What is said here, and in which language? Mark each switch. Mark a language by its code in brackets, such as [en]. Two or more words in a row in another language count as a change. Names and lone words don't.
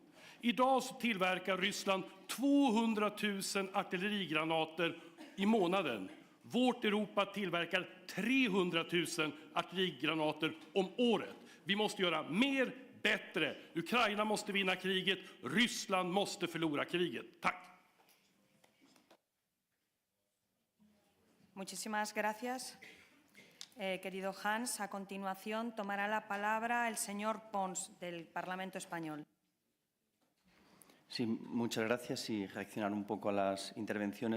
[sv] Idag så tillverkar Ryssland 200 000 artillerigranater i månaden. Vårt Europa tillverkar 300 000 artillerigranater om året. Vi måste göra mer, bättre. Ukraina måste vinna kriget. Ryssland måste förlora kriget. Tack. [es] Muchísimas gracias, querido Hans. A continuación tomará la palabra el señor Pons, del Parlamento Español. Sí, muchas gracias, y reaccionar un poco a las intervenciones.